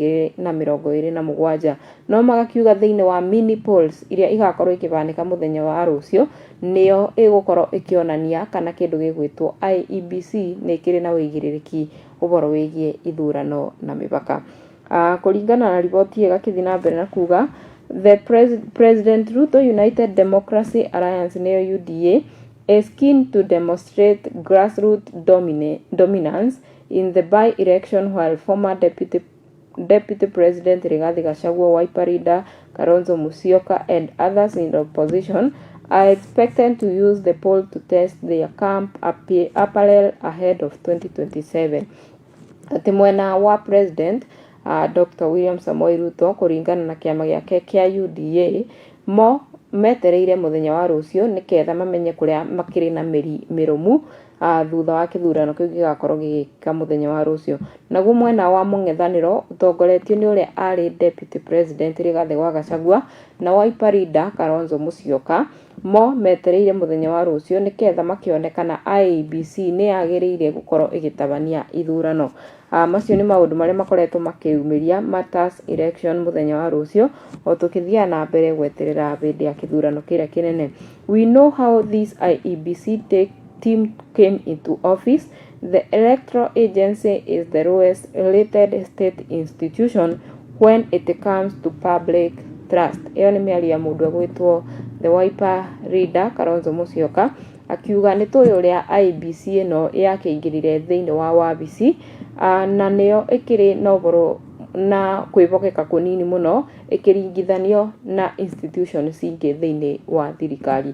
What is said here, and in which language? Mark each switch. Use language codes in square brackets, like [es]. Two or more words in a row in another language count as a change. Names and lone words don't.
[ki] 2027, no magakiuga thĩinĩ wa mini polls iria igakorwo ikĩbanĩka mũthenya wa rũciũ nĩyo ĩgũkorwo ĩkĩonania kana kĩndũ gĩgwĩtwo IEBC nĩ kĩrĩ na wĩigĩrĩrĩki ũhoro wĩgiĩ ithurano na mĩbaka. Kũringana na riboti ĩgakĩthiĩ na mbere na kuga [en] the President Ruto United Democracy Alliance nĩyo UDA is keen to demonstrate grassroots dominance in the by-election while former Deputy President Rigathi Gachagua, Wiper leader Kalonzo Musyoka and others in the opposition are expected to use the poll to test their camp apparel ahead of 2027. [ki] Ati mwena wa President Dr. William Samoei Ruto kũringana na kĩama gĩake kĩa UDA mo metereire mũthenya wa rũciũ nĩketha mamenye kũrĩa makĩrĩ na mĩrũmu thutha wa kĩthurano kĩu gĩgakorwo gĩgĩka mũthenya wa rũciũ. Naguo mwena wa mũng'ethanĩro ũtongoretio nĩ ũrĩa arĩ [en] Deputy President [ki] Rigathi wa Gachagua na Wiper leader Kalonzo Musyoka mo metereire mũthenya wa rũciũ nĩketha makĩonekana IEBC nĩ yagĩrĩire gũkorwo ĩgĩtabania ithurano. Macio nĩ maũndũ marĩa makoretwo makĩumĩria [en] matters election [ki] mũthenya wa rũciũ o tũkĩthiaga na mbere gweterera hĩndĩ ya kĩthurano kĩrĩa kĩnene. [en] We know how this IEBC team came into office. The electoral agency is the lowest rated state institution when it comes to public trust. [ki] Ĩyo nĩ mĩario ya mũndũ egwĩtwo [en] the Wiper leader [ki] Kalonzo Musyoka akiuga nĩ tũĩ ũrĩa IEBC ĩno yakĩingĩrire thĩinĩ wa wabici na nĩyo ĩkĩrĩ na ũhoro na kwĩbokeka kũnini mũno ĩkĩringithanio na institutions ingĩ thĩinĩ wa thirikari.